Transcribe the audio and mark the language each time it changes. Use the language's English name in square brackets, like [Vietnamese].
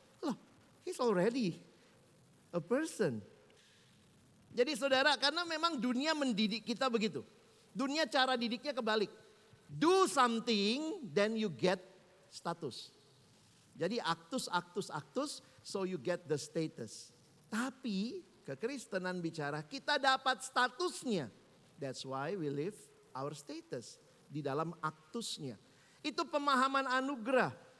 [English] Loh, he's already a person. [Indonesian] Jadi saudara, karena memang dunia mendidik kita begitu. Dunia cara didiknya kebalik. [English] Do something then you get status. [Indonesian] Jadi aktus, [English] so you get the status. [Indonesian] Tapi kekristenan bicara kita dapat statusnya. [English] That's why we live our status. [Indonesian] Di dalam aktusnya. Itu pemahaman anugerah.